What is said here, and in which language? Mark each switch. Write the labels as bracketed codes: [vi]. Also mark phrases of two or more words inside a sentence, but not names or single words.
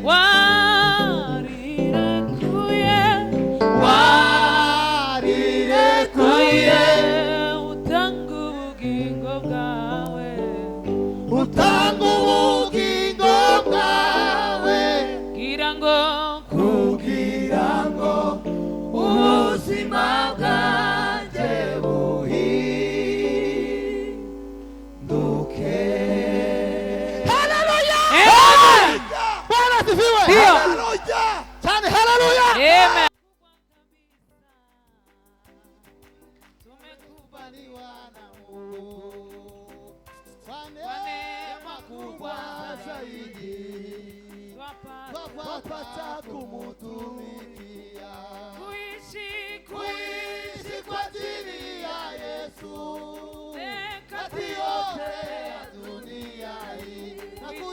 [rw] warirekuye utanga ubugingo bwawe kugira ngo ubuzima bwanjye buhinduke. [sw] Haleluya! Bwana asifiwe! [rw] Haleluya! Cyane haleluya! Amen. [sw] Tumekubaliwa na Mungu kwa neema kubwa zaidi twapata kumutumikia kuishi kwa ajili ya Yesu kati yote ya dunia hii na